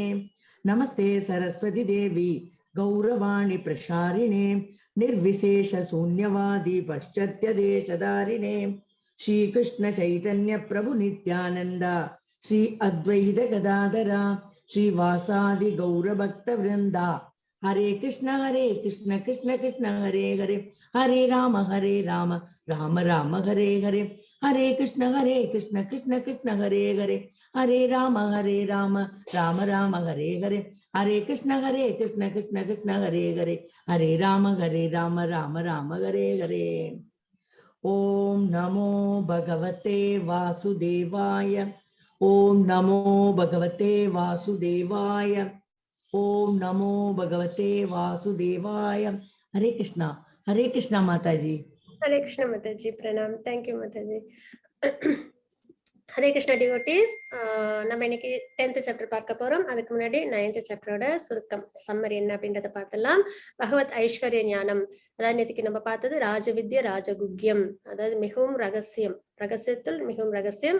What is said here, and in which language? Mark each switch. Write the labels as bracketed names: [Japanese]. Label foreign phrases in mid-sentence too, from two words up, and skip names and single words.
[Sanskrit] नमस्ते सरस्वती देवी गौरवाणी प्रसारिणे निर्विशेष शून्यवादी पाश्चात्य देशधारिणे। श्री कृष्ण चैतन्य प्रभु नित्यानंद श्री अद्वैत गदाधरा श्रीवासादि गौर भक्त वृंदा। हरे कृष्ण कृष्ण कृष्ण हरे हरे हरे राम राम राम हरे हरे। हरे कृष्ण कृष्ण कृष्ण हरे हरे हरे राम राम राम हरे हरे। हरे कृष्ण कृष्ण कृष्ण हरे हरे हरे राम राम हरे हरे। ओम नमो भगवते वासुदेवाय। ओम नमो भगवते वासुदेवाय। ओम नमो भगवते वासुदेवाय। [Hindi] हरे कृष्णा माताजी। हरे कृष्ण माताजी प्रणाम। [English] Thank you माताजी। [Tamil] ஹரே கிருஷ்ணா டிவோட்டீஸ், நம்ம இன்னைக்கு 10th சாப்டர் பார்க்க போறோம். அதுக்கு முன்னாடி 9th சாப்டரோட சுருக்கம் சம்மரி என்ன அப்படின்றத பார்த்துலாம். பகவத் ஐஸ்வர்ய ஞானம், அதாவது நேற்றுக்கு நம்ம பார்த்தது [Sanskrit] राजविद्या राजगुह्यम्, [Tamil] அதாவது மிகவும் ரகசியம், ரகசியத்தில் மிகவும் ரகசியம்.